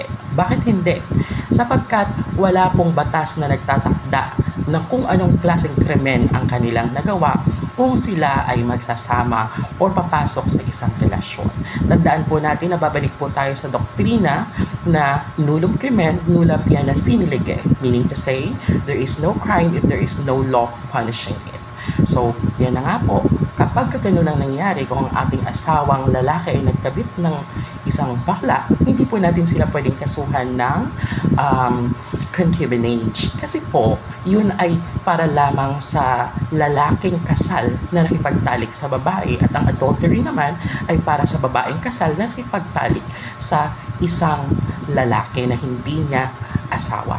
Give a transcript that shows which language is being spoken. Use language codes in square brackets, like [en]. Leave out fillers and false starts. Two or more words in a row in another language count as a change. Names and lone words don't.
[tl] Bakit hindi? Sapagkat wala pong batas na nagtatakda ng kung anong klaseng krimen ang kanilang nagawa kung sila ay magsasama o papasok sa isang relasyon. Tandaan po natin na babalik po tayo sa doktrina na [la] nullum crimen, nulla pena sine lege. [en] Meaning to say, there is no crime if there is no law punishing it. [tl] So, yan na nga po. Kapag ganun ang nangyari, kung ang ating asawang lalaki ay nagkabit ng isang bakla, hindi po natin sila pwedeng kasuhan ng concubinage. Kasi po, yun ay para lamang sa lalaking kasal na nakipagtalik sa babae at ang adultery naman ay para sa babaeng kasal na nakipagtalik sa isang lalaki na hindi niya asawa.